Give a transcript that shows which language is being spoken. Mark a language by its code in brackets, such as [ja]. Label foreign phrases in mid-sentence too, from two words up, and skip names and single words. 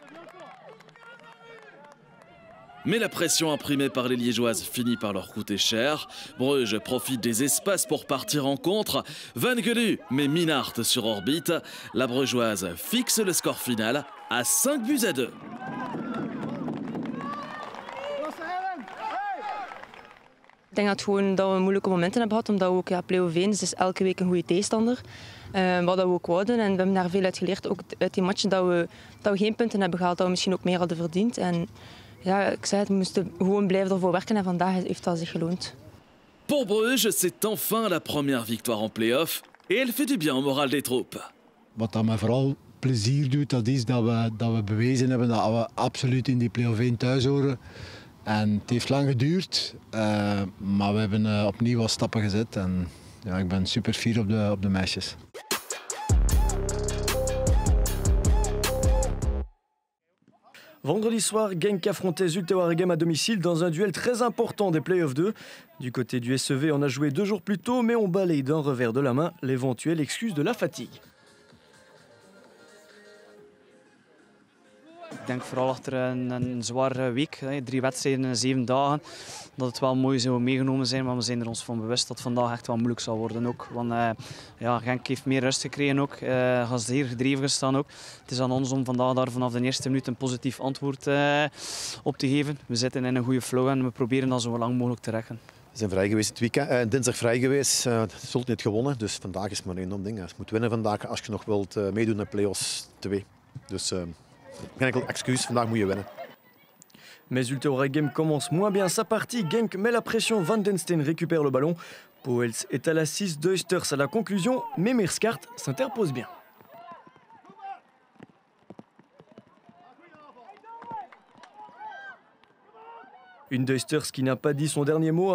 [fr] Mais la pression imprimée par les Liégeoises finit par leur coûter cher. Bruges profite des espaces pour partir en contre. Van Gelu met Minnaert sur orbite. La Brugeoise fixe le score final à 5-2. [nl] Ik denk dat we moeilijke momenten hebben gehad, omdat we ook play-off 1 is elke week een goede tegenstander. Wat we ook wouden en we hebben daar veel uit geleerd, ook uit die matchen dat we geen punten hebben gehaald, dat we misschien ook meer hadden verdiend. En ja, ik zei het, we moesten gewoon blijven ervoor werken en vandaag heeft dat zich geloond. [fr] Pour Bruges, c'est enfin la première victoire en play-off et elle fait du bien au moral des troupes. [nl] Wat dat mij vooral plezier doet, dat is dat we bewezen hebben dat we absoluut in die play-off 1 thuis horen. En het heeft lang geduurd, maar we hebben opnieuw wat stappen gezet. En ja, ik ben super fier op de meisjes. [fr] Vendredi soir, Genk affrontait Zulte Waregem à domicile dans un duel très important des Playoffs 2. Du côté du SEV, on a joué 2 jours plus tôt, mais on balaye d'un revers de la main l'éventuelle excuse de la fatigue. [nl] Ik denk vooral achter een zware week, 3 wedstrijden in 7 dagen, dat het wel mooi zou meegenomen zijn, maar we zijn er ons van bewust dat vandaag echt wel moeilijk zal worden ook. Want ja, Genk heeft meer rust gekregen ook, gaan ze zeer gedreven gestaan ook. Het is aan ons om vandaag daar vanaf de eerste minuut een positief antwoord op te geven. We zitten in een goede flow en we proberen dat zo lang mogelijk te rekken. We zijn vrij geweest het weekend, dinsdag vrij geweest, Zulte niet gewonnen, dus vandaag is maar één ding. Je moet winnen vandaag als je nog wilt meedoen naar play-offs 2. Dus geen enkel excuus, vandaag moet je winnen. [fr] Mais Zulte Waregem commence moins bien sa partie. Genk met la pression, Van den Steen récupère le ballon. Pauwels est à la 6, Duisters à la conclusion, mais Meerschaert s'interpose bien. Une Duisters qui n'a pas dit son dernier mot.